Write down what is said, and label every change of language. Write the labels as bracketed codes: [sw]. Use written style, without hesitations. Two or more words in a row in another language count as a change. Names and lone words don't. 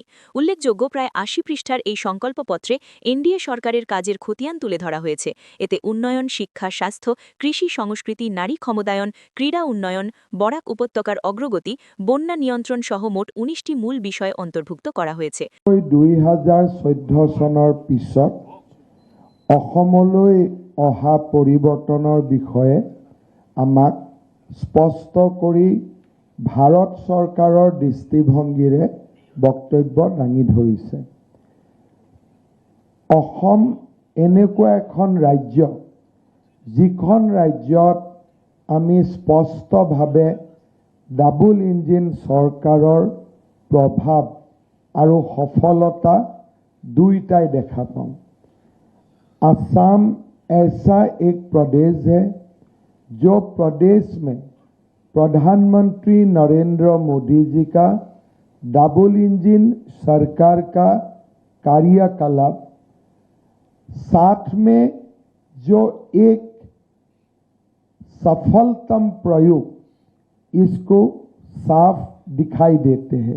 [bn] উল্লেখযোগ্য, প্রায় ৮০ পৃষ্ঠার এই সংকল্পপত্রে এনডিএ সরকারের কাজের খতিয়ান তুলে ধরা হয়েছে। এতে উন্নয়ন, শিক্ষা, স্বাস্থ্য, কৃষি, সংস্কৃতি, নারী ক্ষমতায়ন, ক্রীড়া উন্নয়ন, বরাক উপত্যকার অগ্রগতি, বন্যা নিয়ন্ত্রণ সহ মোট ১৯টি মূল বিষয় অন্তর্ভুক্ত করা হয়েছে। [as] 2014 চনৰ পিছত অসমলৈ অহা পৰিৱৰ্তনৰ বিষয়ে আমাক স্পষ্ট কৰি ভাৰত চৰকাৰৰ দৃষ্টিভংগীৰে বক্তব্য দাঙি ধৰিছে। অসম এনেকুৱা এখন ৰাজ্য যিখন ৰাজ্যত আমি স্পষ্টভাৱে [en] double engine [as] চৰকাৰৰ [hi] प्रभाव और सफलता [as] দুয়োটাই দেখা পাওঁ। [hi] असम ऐसा एक प्रदेश है जो प्रदेश में प्रधानमंत्री नरेंद्र मोदी जी का [en] double engine [hi] सरकार का कार्यकलाप, साथ में जो एक सफलतम प्रयोग, इसको साफ दिखाई देते हैं।